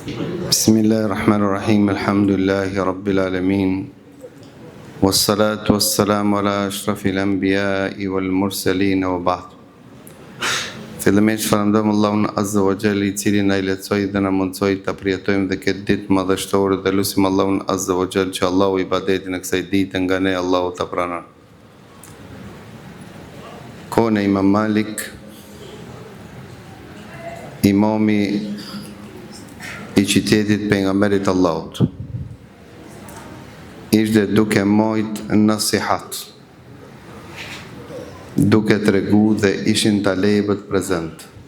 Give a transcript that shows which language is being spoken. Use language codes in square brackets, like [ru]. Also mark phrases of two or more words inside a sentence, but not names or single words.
[ar] بسم الله الرحمن الرحيم، الحمد لله رب العالمين، والصلاة والسلام على أشرف الأنبياء والمرسلين وبعد. [sq] Fillimisht falenderojmë Allahun [ar] عز وجل, [sq] I cili na I lehtësoi dhe na mundsoi ta përjetojmë dhe këtë ditë madhështore, dhe lutim Allahun [ar] عز وجل [sq] që Allahu ibadetin e kësaj dite nga ne Allahu ta pranon. Kohën e Imam Malik, imami I qytetit pejgamberit Allahut, ishte duke mojt nasihat, duke tregu dhe ishin talebët prezent.